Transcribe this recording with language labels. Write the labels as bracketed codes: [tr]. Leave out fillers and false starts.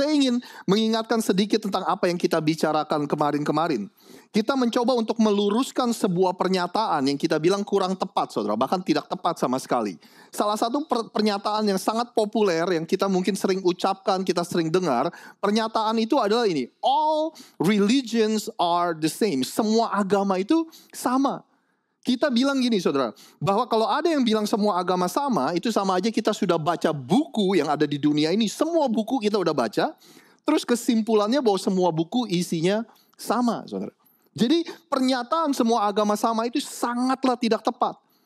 [id] Saya ingin mengingatkan sedikit tentang apa yang kita bicarakan kemarin-kemarin. Kita mencoba untuk meluruskan sebuah pernyataan yang kita bilang kurang tepat, saudara. Bahkan tidak tepat sama sekali. Salah satu pernyataan yang sangat populer yang kita mungkin sering ucapkan, kita sering dengar. Pernyataan itu adalah ini. [en] All religions are the same. [id] Semua agama itu sama. Kita bilang gini, saudara, bahwa kalau ada yang bilang semua agama sama, itu sama aja kita sudah baca buku yang ada di dunia ini. Semua buku kita udah baca, terus kesimpulannya bahwa semua buku isinya sama, saudara. Jadi pernyataan semua agama sama itu sangatlah tidak tepat.